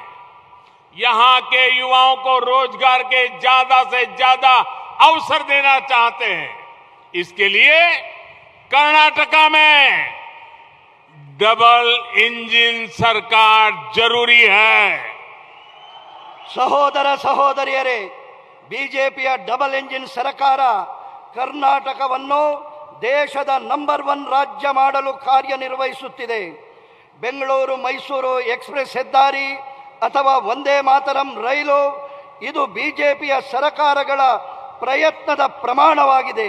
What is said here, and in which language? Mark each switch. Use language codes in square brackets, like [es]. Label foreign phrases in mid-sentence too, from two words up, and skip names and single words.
[hi] यहां के युवाओं को रोजगार के ज्यादा से ज्यादा अवसर देना चाहते हैं। इसके लिए कर्नाटका में [en] double engine [hi] सरकार जरूरी है। [kn] ಸಹೋದರ ಸಹೋದರಿಯರೇ, ಬಿಜೆಪಿಯ [en] double engine [kn] ಸರ್ಕಾರ ಕರ್ನಾಟಕವನ್ನು ದೇಶದ ನಂಬರ್ 1 ರಾಜ್ಯ ಮಾಡಲು ಕಾರ್ಯನಿರ್ವಹಿಸುತ್ತಿದೆ. ಬೆಂಗಳೂರು ಮೈಸೂರು ಎಕ್ಸ್ಪ್ರೆಸ್ ಹೆದ್ದಾರಿ ಅಥವಾ ವಂದೇ ಮಾತರಂ ರೈಲು ಇದು ಬಿಜೆಪಿಯ ಸರ್ಕಾರಗಳ ಪ್ರಯತ್ನದ ಪ್ರಮಾಣವಾಗಿದೆ.